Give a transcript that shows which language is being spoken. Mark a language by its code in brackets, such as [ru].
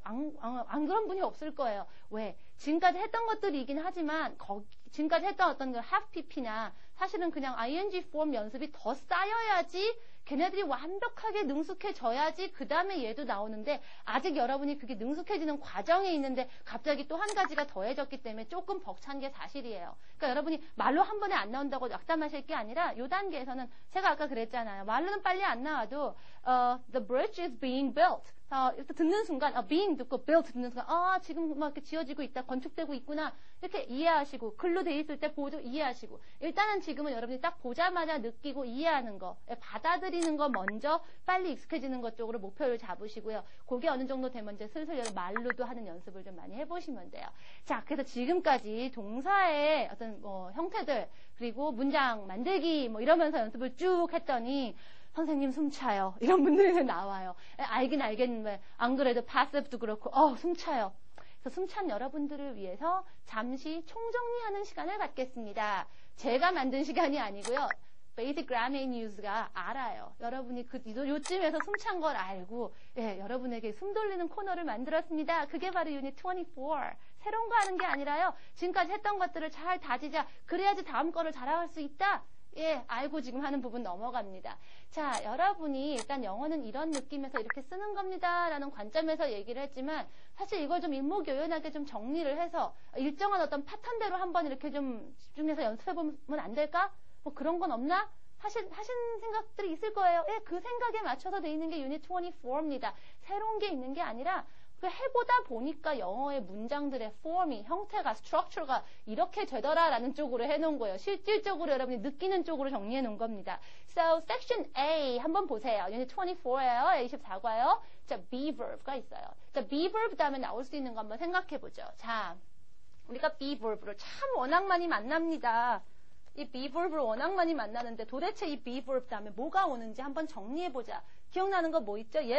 [ko] 안 그런 분이 없을 거예요. 왜? 지금까지 했던 것들이긴 하지만, 지금까지 했던 어떤 그 have pp나, 사실은 그냥 ing form 연습이 더 쌓여야지, 걔네들이 완벽하게 능숙해져야지 그 다음에 얘도 나오는데 아직 여러분이 그게 능숙해지는 과정에 있는데 갑자기 또 한 가지가 더해졌기 때문에 조금 벅찬 게 사실이에요. 그러니까 여러분이 말로 한 번에 안 나온다고 낙담하실 게 아니라 이 단계에서는 제가 아까 그랬잖아요. 말로는 빨리 안 나와도 [en] the bridge is being built. [ko] 듣는 순간 being 듣고 built 듣는 순간 지금 막 이렇게 지어지고 있다, 건축되고 있구나 이렇게 이해하시고 글로 돼 있을 때 보도 이해하시고 일단은 지금은 여러분이 딱 보자마자 느끼고 이해하는 거, 받아들이는 거 먼저 빨리 익숙해지는 것 쪽으로 목표를 잡으시고요. 그게 어느 정도 되면 이제 슬슬 말로도 하는 연습을 좀 많이 해보시면 돼요. 자, 그래서 지금까지 동사의 어떤 형태들 그리고 문장 만들기 이러면서 연습을 쭉 했더니 선생님 숨 차요. 이런 분들이 나와요. 알긴 알겠는데 안 그래도 passive도 그렇고 숨 차요. 그래서 숨찬 여러분들을 위해서 잠시 총정리하는 시간을 갖겠습니다. 제가 만든 시간이 아니고요. Basic Grammar News가 알아요. 여러분이 요쯤에서 숨찬 걸 알고 여러분에게 숨 돌리는 코너를 만들었습니다. 그게 바로 유닛 24. 새로운 거 하는 게 아니라요. 지금까지 했던 것들을 잘 다지자. 그래야지 다음 거를 잘할 수 있다. 알고 지금 하는 부분 넘어갑니다. 자, 여러분이 일단 영어는 이런 느낌에서 이렇게 쓰는 겁니다. 라는 관점에서 얘기를 했지만 사실 이걸 좀 일목요연하게 좀 정리를 해서 일정한 어떤 패턴대로 한번 이렇게 좀 집중해서 연습해보면 안 될까? 그런 건 없나? 하신 생각들이 있을 거예요. 그 생각에 맞춰서 돼 있는 게 유닛 24입니다. 새로운 게 있는 게 아니라 해보다 보니까 영어의 문장들의 폼이, 형태가, 스트럭처가 이렇게 되더라라는 쪽으로 해놓은 거예요. 실질적으로 여러분이 느끼는 쪽으로 정리해 놓은 겁니다. So, section A 한번 보세요. 유닛 24예요. 24과요. 자, be verb가 있어요. 자, be verb 다음에 나올 수 있는 거 한번 생각해 보죠. 자, 우리가 be verb를 참 워낙 많이 만납니다. 이 be verb를 워낙 많이 만나는데 도대체 이 be verb 다음에 뭐가 오는지 한번 정리해 보자. 기억나는 거 뭐 있죠?